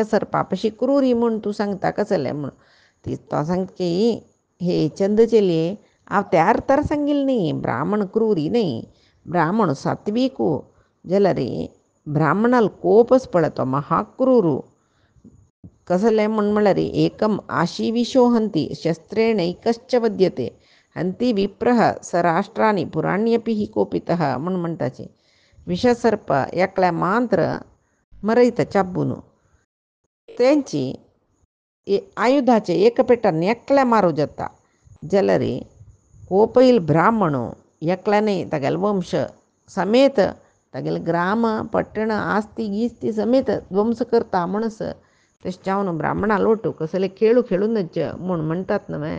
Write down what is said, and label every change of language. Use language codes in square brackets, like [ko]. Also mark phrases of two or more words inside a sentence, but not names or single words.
[kok] सर्पापाशी क्रूरी म्हूण तू सांगता कसले म्हूण ती तो सांगते हे चंदचेले हांव त्या अर्थार सांगिल्लें न्ही ब्राह्मण क्रूरी न्ही ब्राह्मण सात्विकू जाल्यार ब्राह्मणाल कोपच पळतो महाक्रूरू कसले म्हूण म्हळ्यार [sa] एकम आशिविशो हंती शस्त्रेणैकश्च वद्यते हंती विप्रह सराष्ट्राणी पुराण्यपि हि कोपितः [kok] म्हूण म्हणटाचे विषसर्प एकल्या मात्र मरयता चाबून तेंची आयुधाचे एक पेटान एकल्या मारूं जाता जाल्यार कोपयल ब्राह्मण एकल्याने तागेल वंश समेत तागेल ग्राम पट्टण आस्ती गिस्ती समेत ध्वंस करता म्हणस तशें जावन ब्राह्मणा लोटू कसले खेळू खेळूनच म्हूण म्हणटात न्हय.